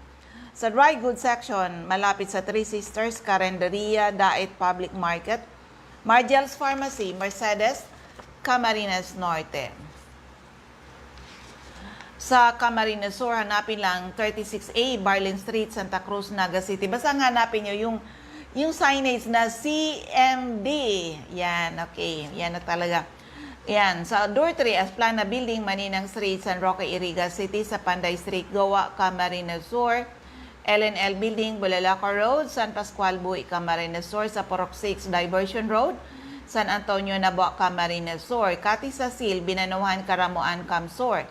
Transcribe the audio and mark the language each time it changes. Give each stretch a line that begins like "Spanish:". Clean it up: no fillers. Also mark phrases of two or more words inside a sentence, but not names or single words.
Filipino: Sa dry goods section, malapit sa Three Sisters, Carenderia, Daet Public Market. Margel's Pharmacy, Mercedes, Camarines Norte. Sa Camarines Sur, hanapin lang 36A, Barlin Street, Santa Cruz, Naga City. Basta hanapin nyo yung signage na CMD. Yan, okay. Yan na talaga. Yan, sa Door 3, Asplana Building, Maninang Street, San Roque, Iriga City, sa Panday Street, Goa, Camarines Sur, LNL Building, Bulalaca Road, San Pascual, Buhi, Camarines Sur, sa Purok 6, Diversion Road, San Antonio, Nabua, Camarines Sur, Kati Sasil, Binanuhan, Karamuan, Camsur.